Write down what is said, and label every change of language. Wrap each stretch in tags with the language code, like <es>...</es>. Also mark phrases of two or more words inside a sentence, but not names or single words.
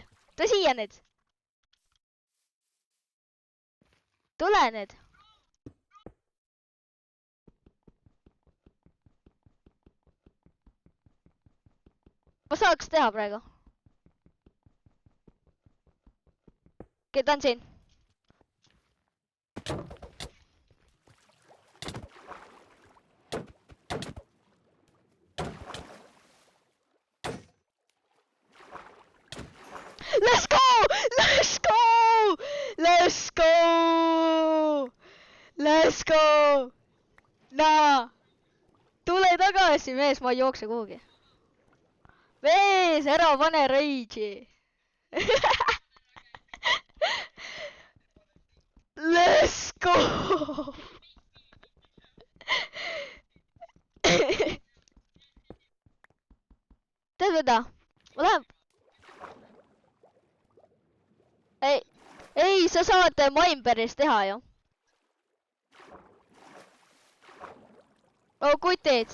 <et>Tule siia nüüd. Tule nüüd. Ma saaks teha praegu. Ta on siin.</et> <en>Let's go! Let's go! Let's go! Let's go! Naa!</en> <et>Tule tagasi, mees, ma ei jookse kuhugi. Mees, ära pane rage'i.</et> <en>Let's go!</en> <et>Tead mida? Ma lähen... Ei, sa saad Minebearis teha ju. Oh, kutid.</et>